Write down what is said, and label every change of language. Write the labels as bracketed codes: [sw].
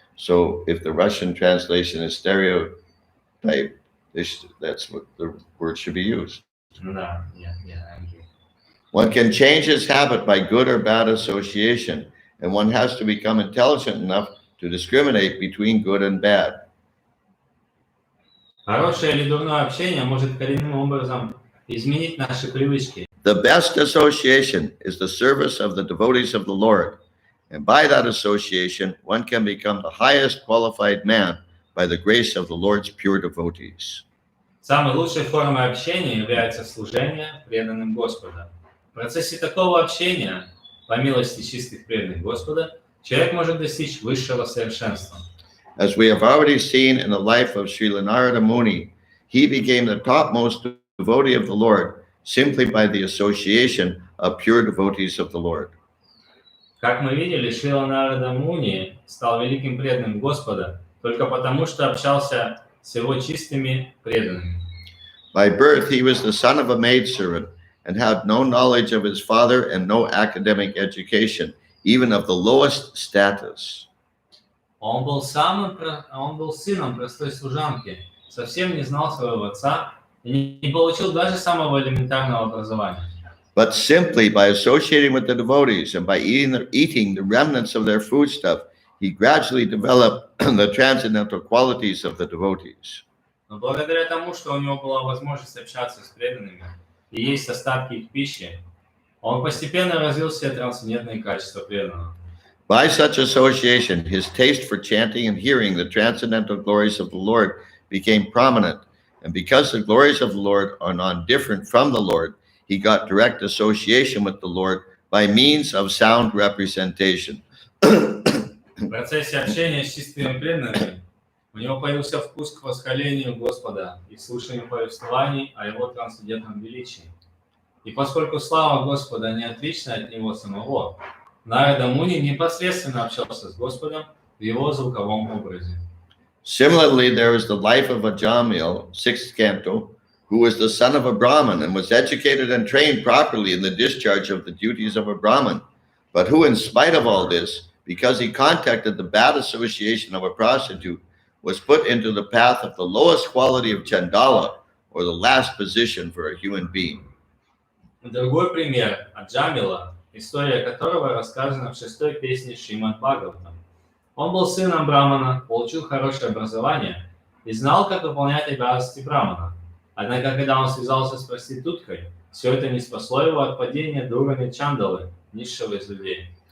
[en] So if the Russian translation is stereotype, that's what the word should be used. No, yeah, I agree. One can change his habit by good or bad association, and one has to become intelligent enough to discriminate between good and bad. [ru] Хорошее или дурное общение может коренным образом изменить наши привычки. [en] The best association is the service of the devotees of the Lord, and by that association, one can become the highest qualified man by the grace of the Lord's pure devotees. [ru] Самой лучшей формой общения является служение преданным Господа. В процессе такого общения, по милости чистых преданных Господа, человек может достичь высшего совершенства. [en] As we have already seen in the life of Srila Narada Muni, he became the topmost devotee of the Lord simply by the association of pure devotees of the Lord. [ru] Как мы видели, Шрила Нарада Муни стал великим преданным Господа только потому, что общался с его чистыми преданными. [en] By birth, he was the son of a maidservant and had no knowledge of his father and no academic education, even of the lowest status. [ru] Он был сыном простой служанки, совсем не знал своего отца и не получил даже самого элементарного образования. [en] But simply by associating with the devotees and by eating the remnants of their foodstuff, he gradually developed the transcendental qualities of the devotees. [ru] Но благодаря тому, что у него была возможность общаться с преданными и есть остатки их пищи, он постепенно развил все трансцендентные качества преданного. [en] By such association, his taste for chanting and hearing the transcendental glories of the Lord became prominent. And because the glories of the Lord are non-different from the Lord, he got direct association with the Lord by means of sound representation. [ru] В процессе общения с чистыми преданными у него появился вкус к восхвалению Господа и слушанию повествований о его трансцендентном величии. И поскольку слава Господа не отлична от него самого, Нарада Муни непосредственно общался с Господом в его звуковом образе. [en] Similarly, there was the life of Ajamil, 6th canto, who was the son of a Brahmin and was educated and trained properly in the discharge of the duties of a Brahmin, but who, in spite of all this, because he contacted the bad association of a prostitute, was put into the path of the lowest quality of Chandala, or the last position for a human being. [ru] Другой пример Аджамила, история которого рассказана в 6-й песне Шримад Бхагаватам. Он был сыном Брамана, получил хорошее образование и знал, как выполнять обязанности Брамана. Однако, когда он связался с проституткой, все это не спасло его от падения до уровня Чандалы, низшего из людей.